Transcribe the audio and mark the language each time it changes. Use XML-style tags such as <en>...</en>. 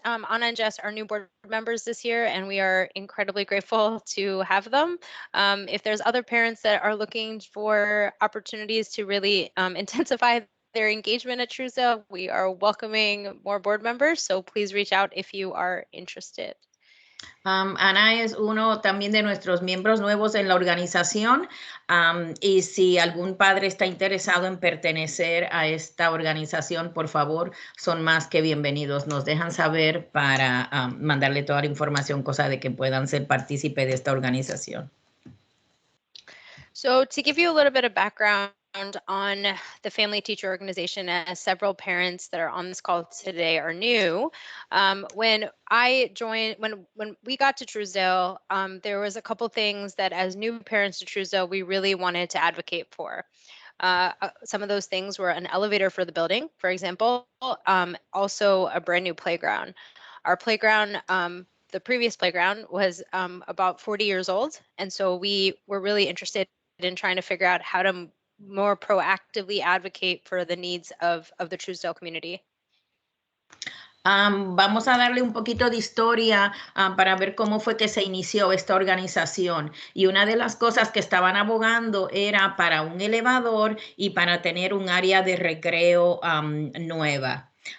<en>Anna and Jess are new board members this year, and we are incredibly grateful to have them. If there's other parents that are looking for opportunities to really intensify their engagement at Truesdale, we are welcoming more board members, so please reach out if you are interested.</en> <es>Ana es uno también de nuestros miembros nuevos en la organización, y si algún padre está interesado en pertenecer a esta organización, por favor, son más que bienvenidos. Nos dejan saber para mandarle toda la información, cosa de que puedan ser partícipe de esta organización.</es> <en>So to give you a little bit of background on the Family Teacher Organization, as several parents that are on this call today are new. When I joined, when we got to Truesdale, there was a couple things that as new parents to Truesdale, we really wanted to advocate for. Some of those things were an elevator for the building, for example, also a brand new playground. Our playground, the previous playground was about 40 years old. And so we were really interested in trying to figure out how to more proactively advocate for the needs of the Truesdale community.</en> <es>Vamos a darle un poquito de historia para ver cómo fue que se inició esta organización. Y una de las cosas que estaban abogando era para un elevador y para tener un área de recreo nueva.</es>